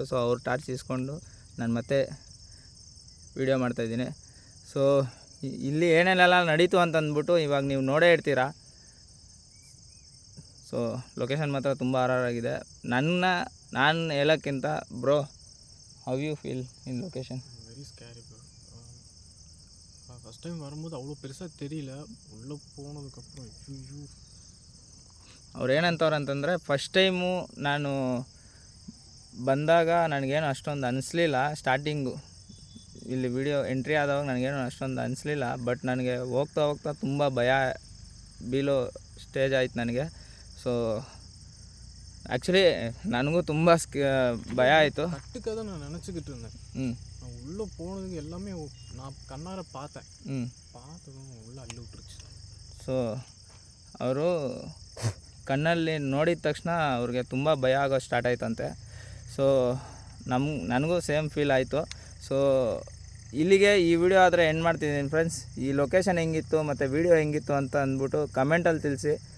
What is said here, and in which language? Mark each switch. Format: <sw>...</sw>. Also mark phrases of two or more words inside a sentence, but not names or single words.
<kn>ಸೊ ಅವ್ರು ಟಾರ್ಚ್ ಇಸ್ಕೊಂಡು ನಾನು ಮತ್ತೆ ವೀಡಿಯೋ ಮಾಡ್ತಾಯಿದ್ದೀನಿ. ಸೊ ಇಲ್ಲಿ ಏನೇನೆಲ್ಲ ನಡೀತು ಅಂತಂದ್ಬಿಟ್ಟು ಇವಾಗ ನೀವು ನೋಡೇ ಇರ್ತೀರ. ಸೊ ಲೊಕೇಶನ್ ಮಾತ್ರ ತುಂಬ ಆಗಿದೆ. ನಾನು ಹೇಳೋಕ್ಕಿಂತ ಬ್ರೋ,</kn> <en>how you feel in location? very scary bro. first time</en> <ta>வரும்போது அவ்வளோ பெருசாக தெரியல. உள்ளே போனதுக்கப்புறம் ஐயோ.</ta> <kn>ಅವ್ರು ಏನಂತವ್ರು ಅಂತಂದರೆ,</kn> <en>first time</en> <kn>ನಾನು ಬಂದಾಗ ನನಗೇನು ಅಷ್ಟೊಂದು ಅನಿಸ್ಲಿಲ್ಲ. ಸ್ಟಾರ್ಟಿಂಗು ಇಲ್ಲಿ ವಿಡಿಯೋ ಎಂಟ್ರಿ ಆದವಾಗ ನನಗೇನು ಅಷ್ಟೊಂದು ಅನಿಸ್ಲಿಲ್ಲ. ಬಟ್ ನನಗೆ ಹೋಗ್ತಾ ಹೋಗ್ತಾ ತುಂಬ ಭಯ ಬೀಳೋ ಸ್ಟೇಜ್ ಆಯ್ತು ನನಗೆ. ಸೊ ஆக்சுவலி ನನಗೂ ತುಂಬ ಭಯ ಆಯಿತು.</kn> <ta>கட்டுக்காக தான் நான் நினச்சிக்கிட்டு இருந்தேன். நான் உள்ளே போனதுக்கு எல்லாமே நான் கண்ணார பார்த்தேன். பார்த்ததும் உள்ளே அள்ளி விட்டுருச்சு.</ta> <kn>ಸೊ ಅವರು ಕಣ್ಣಲ್ಲಿ ನೋಡಿದ ತಕ್ಷಣ ಅವ್ರಿಗೆ ತುಂಬ ಭಯ ಆಗೋ ಸ್ಟಾರ್ಟ್ ಆಯ್ತಂತೆ. ಸೊ ನನಗೂ</kn> <en>same feel</en> <kn>ಆಯಿತು. ಸೊ ಇಲ್ಲಿಗೆ ಈ ವಿಡಿಯೋ ಆದರೆ ಎಂಡ್ ಮಾಡ್ತಿದ್ದೀನಿ ಫ್ರೆಂಡ್ಸ್. ಈ ಲೊಕೇಶನ್ ಹೆಂಗಿತ್ತು ಮತ್ತು ವಿಡಿಯೋ ಹೆಂಗಿತ್ತು ಅಂತ ಅಂದ್ಬಿಟ್ಟು ಕಮೆಂಟಲ್ಲಿ ತಿಳಿಸಿ.</kn>